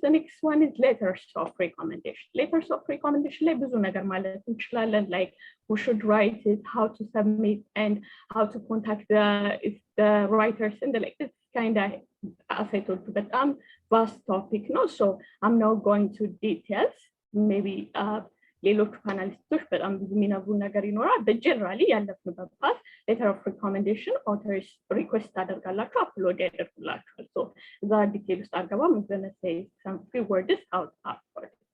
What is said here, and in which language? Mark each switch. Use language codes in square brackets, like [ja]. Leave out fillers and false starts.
[en] The next one is letters of recommendation. [am] Letters of recommendation ላይ ብዙ ነገር ማለት እንችላለን. [en] Like who should write it, how to submit, and how to contact the writers and the like. It's kind of, as I told you, but vast topic, no? So I'm not going to details. Maybe [am] ሌሎቹ ፓናሊስቶች በጣም ብዙ የሚነግሩ ነገር ይኖራል። [en] but generally [am] ያለፍንበት ፓስ [en] letter of recommendation authors request [am] ታደርጋላችሁ አፕሎድ ያደርጉላችኋል። [en] so [am] እዛ ዲቴል ውስጥ አልገባም። [en] I'm going to say some few words out after.